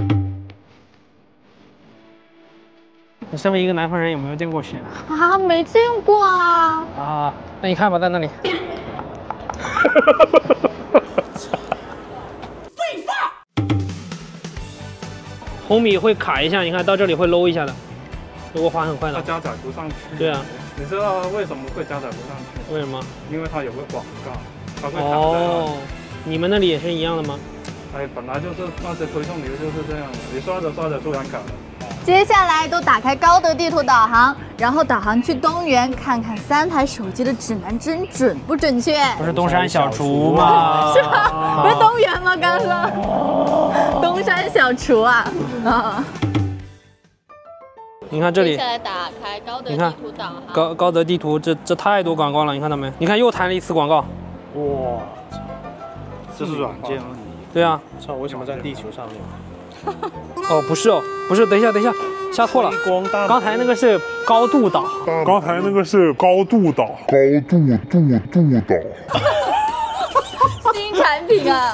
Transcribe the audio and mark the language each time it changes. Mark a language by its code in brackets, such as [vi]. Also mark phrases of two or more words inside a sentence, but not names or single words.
[zh] 你身為一個南方人，有沒有見過雪啊？沒見過啊。啊，那你看吧，在那裡。廢話。紅米會卡一下，你看到這裡會摟一下的，如果滑很快的。它加載不上去。對啊。你知道為什麼會加載不上去？為什麼？因為它有個廣告，它會卡在那裡。哦，你們那裡也是一樣的嗎？哎，本來就是那些推送流就是這樣的，你刷着刷着突然卡了。接下來都打開高德地圖導航，然後導航去東源，看看3台手機的指南針準不準確。不是東山小廚嗎？是嗎？不是東源嗎？剛剛說東山小廚啊。啊。你看這裡，接下來打開高德地圖導航。高德地圖，這太多廣告了，你看到沒？你看又彈了一次廣告。哇，這是軟件嗎？對啊。操，為什麼在地球上面？哦，不是哦，不是，等一下，下錯了。剛才那個是高度導，新產品啊！